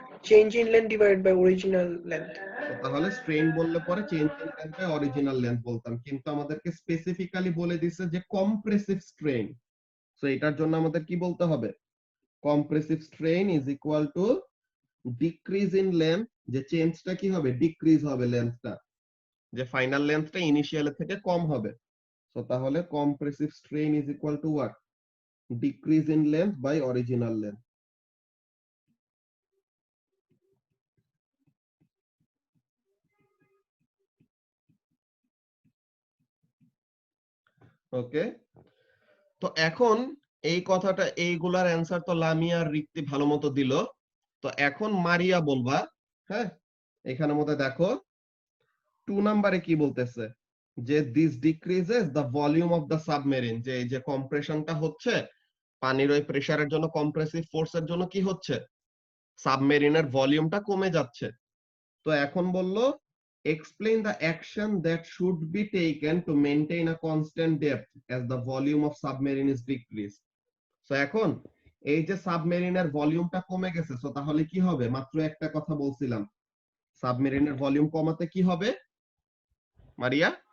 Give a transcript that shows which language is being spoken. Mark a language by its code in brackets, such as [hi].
[en] change in length divided by original length. [bn] তাহলে strain বললে পরে change in length by original length বলতাম, কিন্তু আমাদেরকে স্পেসিফিক্যালি বলে দিছে যে কম্প্রেসিভ স্ট্রেইন। সো এটার জন্য আমাদের কি বলতে হবে? [en] compressive strain is equal to decrease in length, [bn] যে চেঞ্জটা কি হবে? ডিক্রিজ হবে লেন্থটা, যে ফাইনাল লেন্থটা ইনিশিয়াল থেকে কম হবে। সো তাহলে compressive strain is equal to what? [en] Decrease in length by original length. [bn] ওকে, তো এখন এই কথাটা, এইগুলার অ্যান্সার তো লামিয়া আর রিক্তি ভালো মতো দিল। তো এখন মারিয়া বলবা। হ্যাঁ, এখানের মধ্যে দেখো 2 নম্বরে কি বলতেছে, যে [en] this decreases the volume of the submarine, [bn] যে এই যে কম্প্রেশনটা হচ্ছে পানির ওই প্রেসারের জন্য, কম্প্রেসিভ ফোর্সের জন্য কি হচ্ছে? সাবমেরিনের ভলিউমটা কমে যাচ্ছে। তো এখন বললো [en] explain the action that should be taken to maintain a constant depth as the volume of submarine is decreased. [bn] So এখন এই যে সাবমেরিনের ভলিউমটা কমে গেছে, সো তাহলে কি হবে? মাত্র একটা কথা বলছিলাম, সাবমেরিনের ভলিউম কমাতে কি হবে মারিয়া?